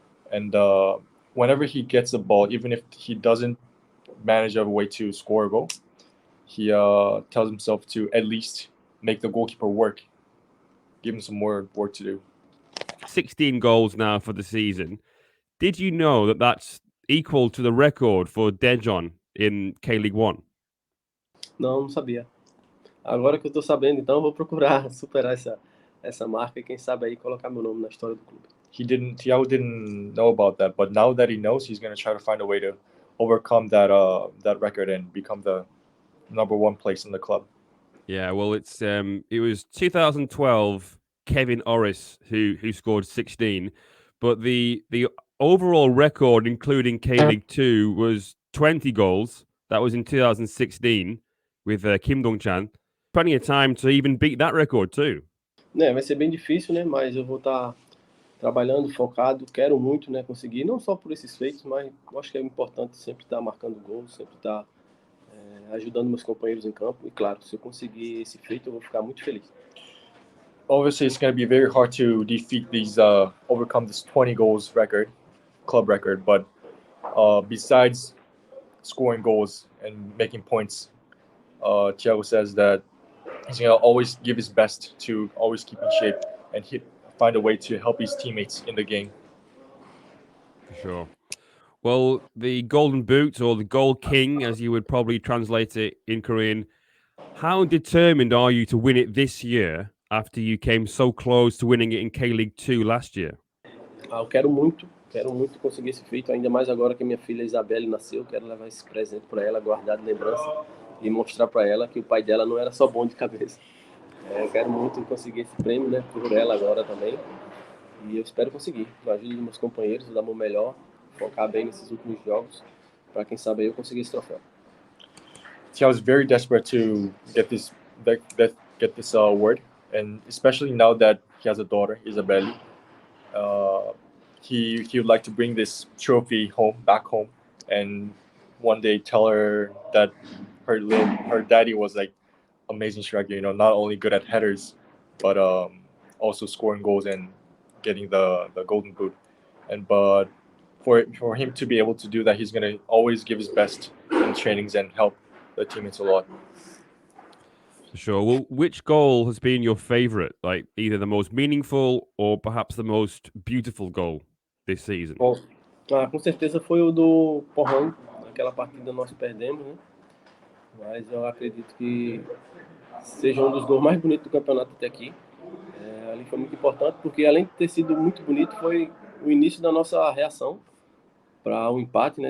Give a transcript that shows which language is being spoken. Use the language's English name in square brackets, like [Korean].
[English] And whenever he gets the ball, even if he doesn't manage a way to score a goal, he tells himself to at least make the goalkeeper work, give him some more work to do. 16 goals now for the season. Did you know that that's equal to the record for Daejeon in K League One? [Portuguese] Não sabia. Agora que eu tô sabendo, então eu vou procurar superar essa marca e quem sabe aí colocar meu nome na história do clube. [English] Tiago didn't know about that, but now that he knows, he's going to try to find a way to overcome that record and become the number one place in the club. Yeah, well, it was 2012 Kevin Orris, who scored 16. But the overall record, including K-League 2, was 20 goals. That was in 2016 with Kim Dong-chan. Plenty of time to even beat that record too. [Portuguese] Vai ser bem difícil, né? Mas eu vou estar trabalhando, focado, quero muito, né, conseguir, não só por esses feitos, mas eu acho que é importante sempre estar marcando gols, sempre estar ajudando meus companheiros em campo. E claro, se eu conseguir esse feito, eu vou ficar muito feliz. [English] Obviously, it's going to be very hard to defeat these, overcome this 20 goals record, club record. But besides scoring goals and making points, Tiago says that he's going to always give his best to always keep in shape and find a way to help his teammates in the game. For sure. Well, the Golden Boot, or the Gold King, as you would probably translate it in Korean, how determined are you to win it this year after you came so close to winning it in K-League 2 last year? [Portuguese] Eu quero muito conseguir esse feito, ainda mais agora que minha filha Isabelle nasceu. Quero levar esse presente para ela, guardar de lembrança e mostrar para ela que o pai dela não era só bom de cabeça. Eu quero muito conseguir esse prêmio, né, por ela agora também. E eu espero conseguir, com a ajuda dos meus companheiros, dar o meu melhor, focar bem nesses últimos jogos, para quem sabe eu conseguir esse troféu. [English] Tiago is very desperate to get this award, and especially now that he has a daughter, Isabelle, he would like to bring this trophy back home, and one day tell her that her daddy was like amazing striker. Not only good at headers, but also scoring goals and getting the golden boot. But for him to be able to do that, he's gonna always give his best in trainings and help the teammates a lot. For sure. Well, which goal has been your favorite? Like either the most meaningful or perhaps the most beautiful goal this season? [Portuguese] Bom, com certeza foi o do Pohang. Naquela partida nós perdemos, né? Mas eu acredito que seja um dos gols mais bonitos do campeonato até aqui. Ali foi muito importante porque, além de ter sido muito bonito, foi o início da nossa reação para o empate, né?